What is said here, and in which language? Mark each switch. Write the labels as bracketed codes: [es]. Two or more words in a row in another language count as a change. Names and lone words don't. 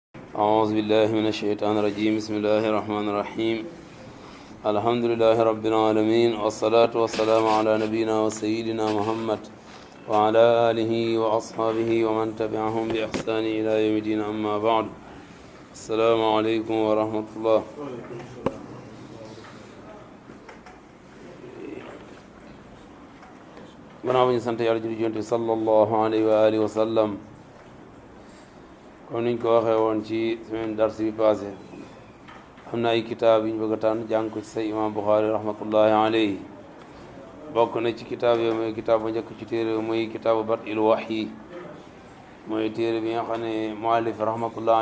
[ar] أعوذ بالله من الشيطان الرجيم بسم الله الرحمن الرحيم الحمد لله رب العالمين والصلاة والسلام على نبينا وسيدنا محمد وعلى آله وأصحابه ومن تبعهم بإحسان إلى يوم الدين أما بعد السلام عليكم ورحمة الله [wo] gannaaw ba ñu sant yàlla julli Yonent bi [ar] صلى الله عليه وعلى آله وسلم [wo] comme niñ ko waxee woon ci semaine dars bi passé am na ay kitaab yi ñu bëgg a tànn jàng ko ci say imam Bukhari [ar] رحمة الله عليه [wo] bokk na ci kitaab yooyu mooy kitaab ba njëkk ci téere mooy kitaabu Bad'il Wahyi mooy téere bi nga xam ne [ar] مؤلف رحمة الله